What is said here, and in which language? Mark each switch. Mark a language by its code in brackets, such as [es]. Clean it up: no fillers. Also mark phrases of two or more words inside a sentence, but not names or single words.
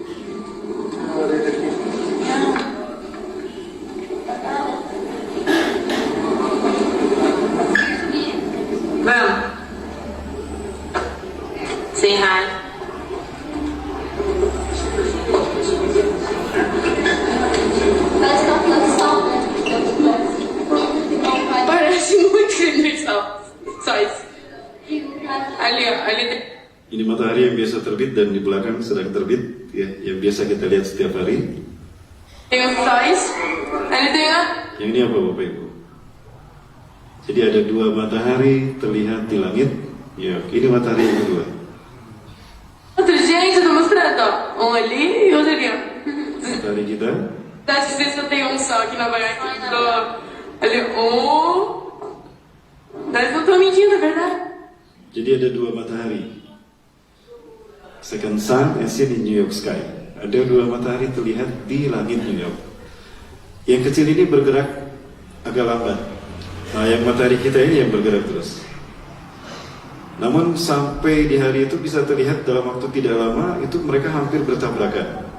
[en] Ma'am, say hi. [pt] Parece muito universal. Só isso. Ali, ó, ali. [id] Ini matahari yang biasa terbit dan di belakang sedang terbit, ya, yang biasa kita lihat setiap hari. [pt] Tem um sóis. Ali tem ó. [id] Yang ini apa Bapak Ibu? Jadi ada dua matahari terlihat di langit. Ya, ini matahari yang kedua. [pt] Outro dia a gente tá mostrando, ó. Um ali e outro ali, ó. [id] Matahari kita. [pt] Dá de ver se eu tenho um só aqui na Bahia. Ali, um. Mas não tô mentindo, é verdade. [id] Jadi ada dua matahari. [en] Second sun and seen in New York sky. [id] Ada dua matahari terlihat di langit New York. Yang kecil ini bergerak agak lambat. Nah, yang matahari kita ini yang bergerak terus. Namun sampai di hari itu bisa terlihat dalam waktu tidak lama itu mereka hampir bertabrakan.